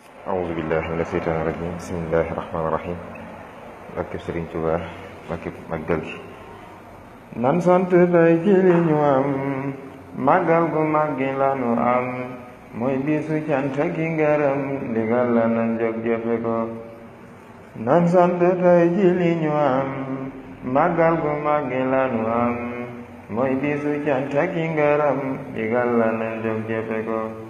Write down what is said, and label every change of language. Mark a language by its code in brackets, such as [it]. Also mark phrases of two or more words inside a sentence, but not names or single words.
[ar] أعوذ بالله من الشيطان الرجيم. بسم الله الرحمن الرحيم. [wo] Barke Sëriñ Tuubaa, barke Màggal gi. Nan sant tey ci li ñu am, màggal gu mag gi la nu am, mooy bisu cant gi ngërëm, ndigal la nan jóg jëfe ko. Nan sant tey ci li ñu am, màggal gu mag gi la nu am, mooy bisu cant gi ngërëm, ndigal la nan jóg jëfe ko.